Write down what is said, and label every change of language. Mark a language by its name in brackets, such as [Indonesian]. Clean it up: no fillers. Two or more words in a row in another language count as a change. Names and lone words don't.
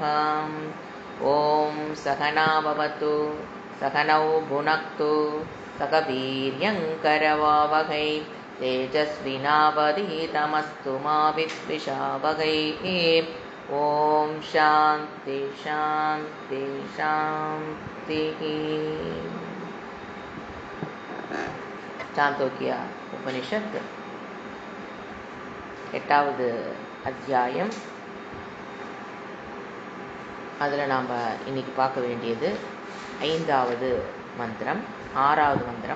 [Sanskrit] ॐ सहना भवतु सहनौ भुनक्तु सह वीर्यङ्करवावहै तेजस्विनावधीतमस्तु मा विद्विषावहै। ॐ शान्ति शान्ति शान्तिः। [Tamil] சாந்தோக்கிய உபனிஷத் 8வது அத்தியாயம். அதில் நாம் இன்னைக்கு பார்க்க வேண்டியது 5வது மந்திரம், 6வது மந்திரம்.